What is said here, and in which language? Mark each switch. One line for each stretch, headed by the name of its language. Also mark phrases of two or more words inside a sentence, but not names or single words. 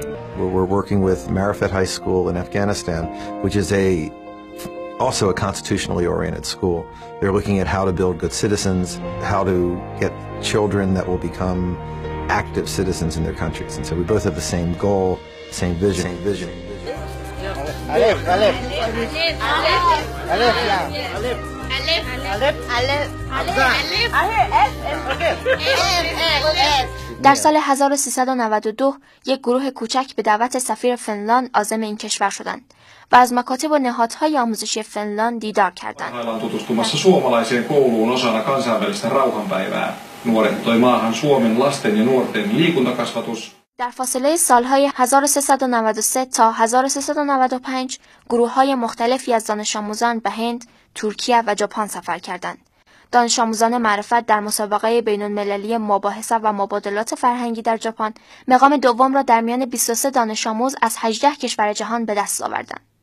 English: We're working with Marifat High School in Afghanistan, which is also a constitutionally oriented school. They're looking at how to build good citizens, how to get children that will become active citizens in their countries. And so we both have the same goal, same vision.
Persian: در سال 1392 یک گروه کوچک به دعوت سفیر فنلاند عازم این کشور شدند و از مکاتب و نهادهای آموزشی فنلاند دیدار کردند.
Finnish: Ollaan tutustumassa suomalaiseen kouluun osana kansainvälistä rauhanpäivää. Nuoret toi maahan Suomen lasten ja nuorten liikuntakasvatus.
Persian: در فاصله سالهای 1393 تا 1395 گروه‌های مختلفی از دانش آموزان به هند، ترکیه و ژاپن سفر کردند. دانش آموزان معرفت در مسابقه بین‌المللی مباحثه و مبادلات فرهنگی در ژاپن مقام دوم را در میان 23 دانش آموز از 18 کشور جهان به دست آوردند.